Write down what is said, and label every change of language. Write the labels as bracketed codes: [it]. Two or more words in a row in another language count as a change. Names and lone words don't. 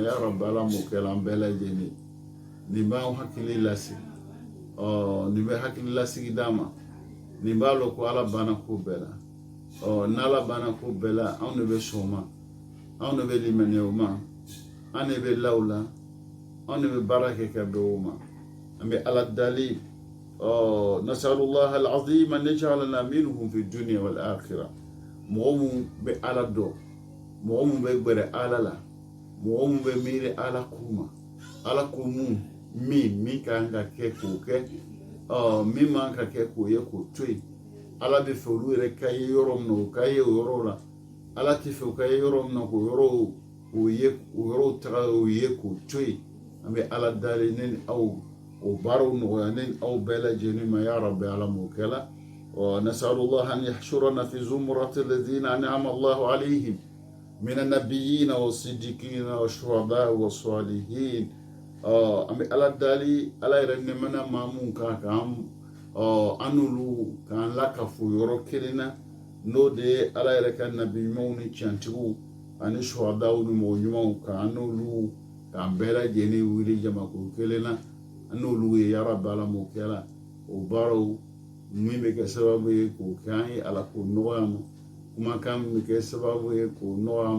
[ar] يا ربي [bm] ala m'o kɛ la an bɛɛ lajɛlen nin b'an hakili lasigi nin bɛ hakili lasigi d'an ma nin b'a lɔn ko ala banna ko bɛɛ la n'ala banna ko bɛɛ la anw de bɛ sɔn o ma anw de bɛ limaniya o ma an de bɛ la o la anw de bɛ baara kɛ ka bɛn o ma an bɛ ala dali [ar] نسأل الله العظيم أن يجعلنا منهم في الدنيا والآخرة [bm] mɔgɔ mun bɛ ala dɔn mɔgɔ mun bɛ gbɛrɛ ala la mɔgɔ mun bɛ miiri ala ko ma ala ko min ka kan ka kɛ k'o kɛ min man ka kɛ k'o ye k'o to yen ala bɛ fɛ olu yɛrɛ ka ye yɔrɔ min na o ka ye o yɔrɔ la ala tɛ fɛ o ka ye yɔrɔ min na k'o yɔrɔw taga o ye k'o to yen an bɛ ala dali ne ni aw o baaraw nɔgɔya ne ni aw bɛɛ lajɛlen ma [ar] يا ربي [bm] ala m'o kɛ la [ar] نسأل الله أن يحشرنا في زمرة الذين أنعم الله عليهم من النبيين والصديقين والشهداء والصالحين [bm] an bɛ ala dali ala yɛrɛ nɛmana maa mun kan an n'olu k'an lakafo yɔrɔ kelen na n'o de ye ala yɛrɛ ka nabi ɲumanw ni tiɲɛtigiw ani shuhadaw ni mɔgɔ ɲumanw k'an n'olu k'an bɛɛ lajɛlen wuli jamakulu kelen na an n'olu ye [ar] يا ربي [bm] ala m'o kɛ la o baaraw min bɛ kɛ sababu ye k'o kɛ an ye ala k'o nɔgɔya ma kumakan min bɛ kɛ sababu ye k'o nɔgɔya